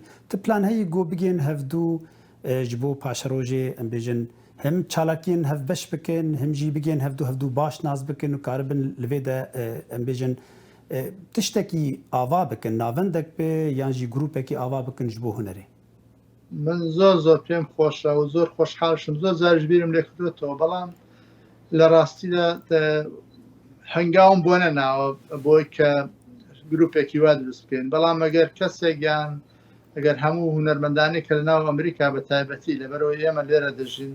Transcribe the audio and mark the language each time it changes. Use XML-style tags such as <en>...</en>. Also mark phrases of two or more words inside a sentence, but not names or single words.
<ku>Ti plan heyî got bigên hevdû ji bo paşerojê em bêjin hem çalakiyên hevbeş bikin hem jî bigên hevdû baş nas bikin û karibin li vê de em bêjin tiştekî ava bikin navendek be yan jî grûpekî ava bikin ji bo hunerê.</ku> <ckb>من زۆر پێم خۆشە و زۆر خۆشحاڵشم زۆر جارش بیرم لێ کردوێتەوە بەڵام لە ڕاستیدا هەنگاوم بۆ نەناوە بۆی کە گروپێکی وا دروست بکەین بەڵام ئەگەر کەسێکیان ئەگەر هەموو هونەرمەندانی کە لەناو ئەمریکا بە تایبەتی لەبەرەوە ئێمە لێرە دەژین</ckb>